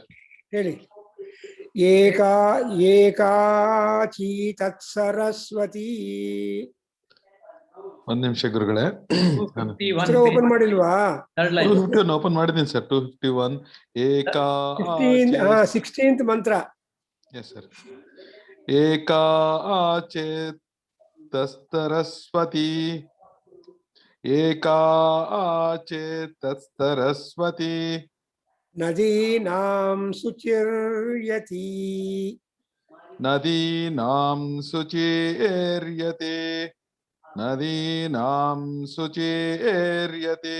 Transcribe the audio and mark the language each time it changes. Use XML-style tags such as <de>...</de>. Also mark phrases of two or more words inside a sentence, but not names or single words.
<en>Really.</en> <sa>एका चेतत् सरस्वती.</sa> <kn>One ನಿಮಿಷ ಗುರುಗಳೇ. ಓಪನ್ ಮಾಡಿಲ್ವಾ? 251 ಓಪನ್ ಮಾಡಿದ್ದೀನಿ ಸರ್. 251 16th ಮಂತ್ರ.</kn> <en>yes sir.</en> <sa>ಏಕಾಚೇತಸ್ತರಸ್ವತಿ ಏಕಾಚೇತಸ್ತರಸ್ವತಿ ನದೀನಾಂ ಸುಚಿರ್ಯತಿ ನದೀನಾಂ ಶುಚೀರ್ಯತೆ ನದೀನಾಂ ಶುಚೀರ್ಯತೆ</sa>